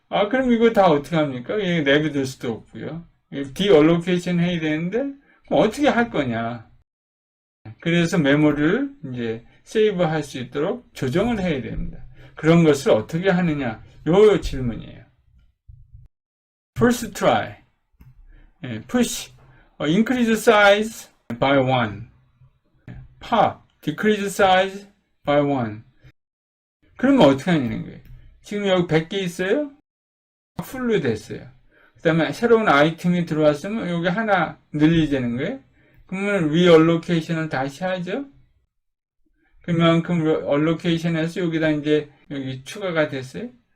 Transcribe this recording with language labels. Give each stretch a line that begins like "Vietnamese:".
Korean: 그럼 이거 다 어떻게 합니까? 내비둘 수도 없고요. 디얼로케이션 해야 되는데, 그럼 어떻게 할 거냐. 그래서 메모리를 이제 세이브 할 수 있도록 조정을 해야 됩니다. 그런 것을 어떻게 하느냐, 요 질문이에요.
English: First try, push, increase size by 1, pop, decrease size by 1.
Korean: 그러면 어떻게 하냐는 거예요. 지금 여기 100개 있어요? 풀로 됐어요. 그 다음에 새로운 아이템이 들어왔으면 여기 하나 늘리자는 거예요. 그러면 리얼로케이션을 다시 하죠. 그만큼 얼로케이션해서 여기다 이제 여기 추가가 됐어요.